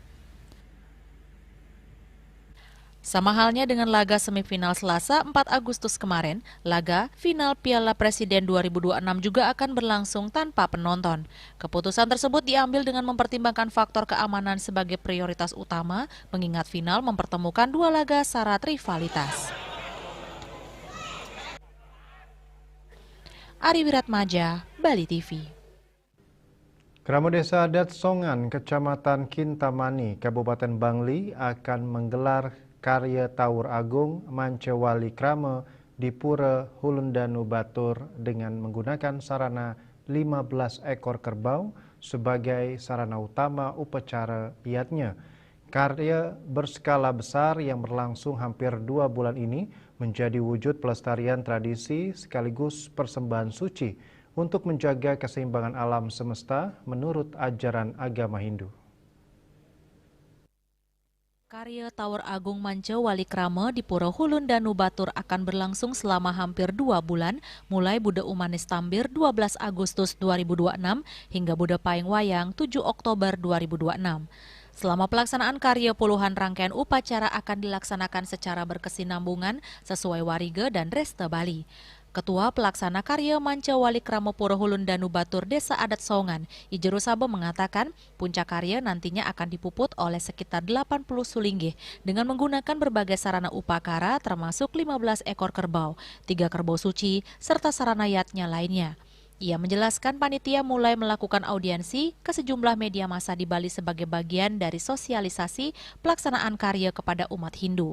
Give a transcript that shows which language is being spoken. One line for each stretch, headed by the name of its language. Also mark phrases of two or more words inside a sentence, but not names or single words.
Indonesian: Sama halnya dengan laga semifinal Selasa 4 Agustus kemarin, laga final Piala Presiden 2026 juga akan berlangsung tanpa penonton. Keputusan tersebut diambil dengan mempertimbangkan faktor keamanan sebagai prioritas utama, mengingat final mempertemukan dua laga syarat rivalitas. Ari Wiratmaja, Bali TV. Krama Desa Adat Songan, Kecamatan Kintamani, Kabupaten Bangli akan menggelar karya Tawur Agung Mancewali Krama di Pura Hulundanu Batur dengan menggunakan sarana 15 ekor kerbau sebagai sarana utama upacara iatnya. Karya berskala besar yang berlangsung hampir 2 bulan ini menjadi wujud pelestarian tradisi sekaligus persembahan suci untuk menjaga keseimbangan alam semesta menurut ajaran agama Hindu. Karya Tawur Agung Mancewali Krama di Pura Hulundanu Batur akan berlangsung selama hampir 2 bulan, mulai Buda Umanis Tambir 12 Agustus 2026 hingga Buda Paing Wayang 7 Oktober 2026. Selama pelaksanaan karya, puluhan rangkaian upacara akan dilaksanakan secara berkesinambungan sesuai warige dan reste Bali. Ketua Pelaksana Karya Mancewali Krama Pura Hulundanu Batur Desa Adat Songan, Ijeru Sabo mengatakan puncak karya nantinya akan dipuput oleh sekitar 80 sulinggih dengan menggunakan berbagai sarana upakara termasuk 15 ekor kerbau, 3 kerbau suci, serta sarana yatnya lainnya. Ia menjelaskan panitia mulai melakukan audiensi ke sejumlah media massa di Bali sebagai bagian dari sosialisasi pelaksanaan karya kepada umat Hindu.